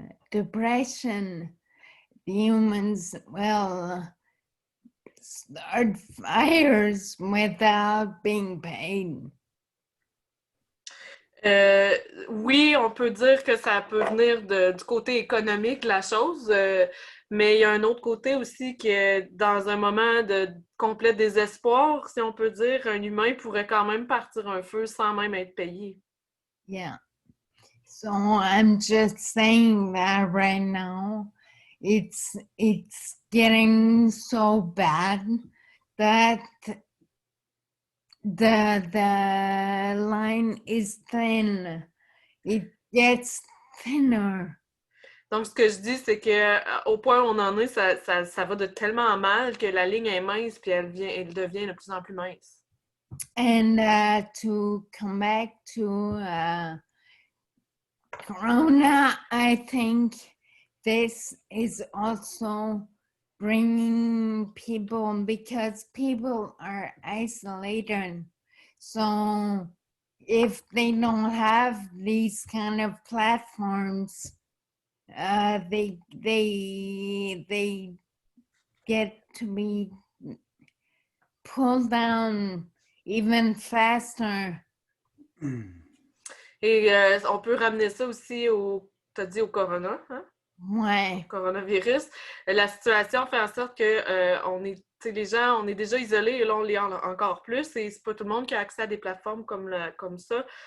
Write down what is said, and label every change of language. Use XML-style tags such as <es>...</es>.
<en>depression, the humans will start fires without being paid.</en> <fr>Oui, on peut dire que ça peut venir du côté économique de la chose, mais il y a un autre côté aussi que dans un moment de complet désespoir, si on peut dire, un humain pourrait quand même partir un feu sans même être payé. Yeah.</fr> <en>So I'm just saying that right now, it's getting so bad that the line is thin. It gets thinner.</en> <fr>Donc, ce que je dis, c'est que au point où on en est, ça va de tellement mal que la ligne est mince, puis elle devient de plus en plus mince.</fr> <en>And to come back to Corona, I think this is also bringing people because people are isolated. So if they don't have these kind of platforms, they get to be pulled down even faster.</en> <fr>Et on peut ramener ça aussi t'as dit au corona, hein? Ouais. Coronavirus. La situation fait en sorte que les gens, on est déjà isolés et là, on l'est encore plus et c'est pas tout le monde qui a accès à des plateformes comme ça.</fr>